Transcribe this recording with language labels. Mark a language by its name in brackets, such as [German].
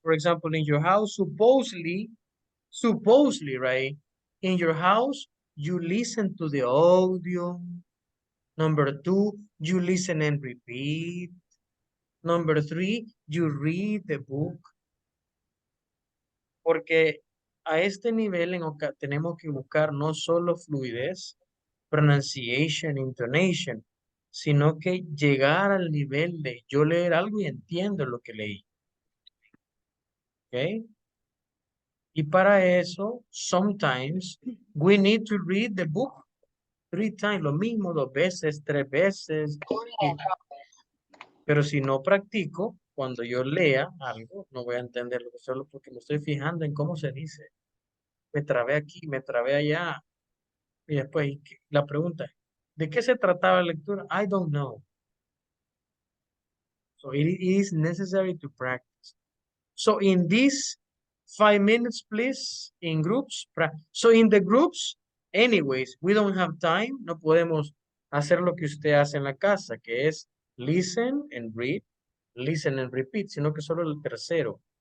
[English] For example, in your house, supposedly, right, in your house, you listen to the audio. Number 2, you listen and repeat. Number 3, you read the book. [Spanish] Porque a este nivel tenemos que buscar no solo fluidez, pronunciation, intonation, sino que llegar al nivel de yo leer algo y entiendo lo que leí. ¿Ok? Y para eso, [English] sometimes, we need to read the book 3 times, [Spanish] lo mismo 2 veces, 3 veces. Pero si no practico, cuando yo lea algo, no voy a entenderlo solo porque me estoy fijando en cómo se dice. Me trabé aquí, me trabé allá. Y después, la pregunta es, ¿de qué se trataba la lectura? [English] I don't know. So it is necessary to practice. So in these 5 minutes, please, in groups. So in the groups, anyways, we don't have time. [Spanish] No podemos hacer lo que usted hace en la casa, que es [English] listen and read, listen and repeat, [Spanish] sino que solo el tercero.